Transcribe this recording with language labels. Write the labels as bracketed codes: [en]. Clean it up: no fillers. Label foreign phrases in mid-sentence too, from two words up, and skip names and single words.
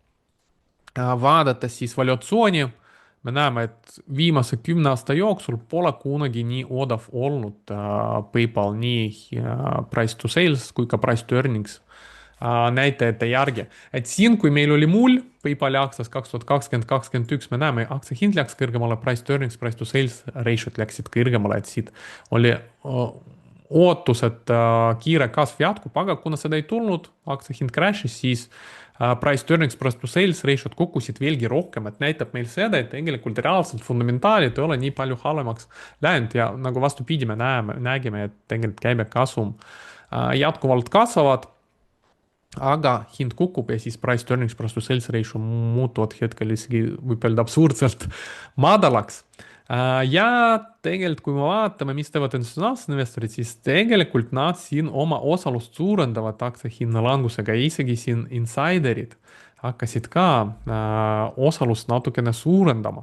[et] Vaadates siis valuatsiooni, me näeme, et viimase 10 aasta jooksul pole kunagi nii odav olnud PayPal nii [en] price to sales [et] kui ka [en] price to earnings [et] näitajate järgi. Et siin, kui meil oli mull PayPali aktsias 2020-2021, me näeme, aktsia hind läks kõrgemale, [en] price to earnings, price to sales ratio'd läksid [et] kõrgemale, et siit oli ootus, et kiire kasv jätkub, aga kuna seda ei tulnud, aktsia hind crash'is, siis [en] price to earnings, price to sales ratio'd [et] kukkusid veelgi rohkem, et näitab meil seda, et tegelikult reaalselt fundamentaalid ei ole nii palju halvemaks läinud ja nagu vastupidi, me nägime, et tegelikult käibekasum jätkuvalt kasvavad, aga hind kukub ja siis [en] price to earnings, price to sales ratio [et] muutuvad hetkel isegi võib öelda absurdselt madalaks. Ja tegelikult, kui me vaatame, mis teevad institutsionaalsed investorid, siis tegelikult nad siin oma osalust suurendavad aktsia hinna langusega ja isegi siin insiderid hakkasid ka osalust natukene suurendama.